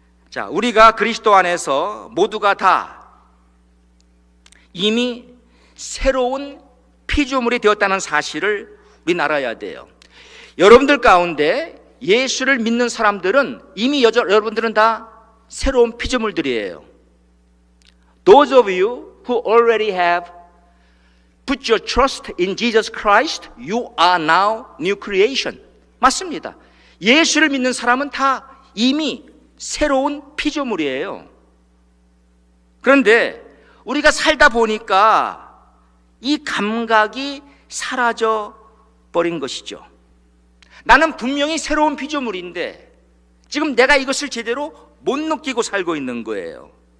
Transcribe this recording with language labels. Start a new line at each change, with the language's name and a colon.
Korean: 자, 우리가 그리스도 안에서 모두가 다 이미 새로운 피조물이 되었다는 사실을 우리는 알아야 돼요. 여러분들 가운데 예수를 믿는 사람들은 이미 여러분들은 다 새로운 피조물들이에요.
English: Those of you who already have put your trust in Jesus Christ, you are now new creation.
Korean: 맞습니다. 예수를 믿는 사람은 다 이미 새로운 피조물이에요. 그런데 우리가 살다 보니까 이 감각이 사라져 버린 것이죠. 나는 분명히 새로운 피조물인데 지금 내가 이것을 제대로 못 느끼고 살고 있는 거예요.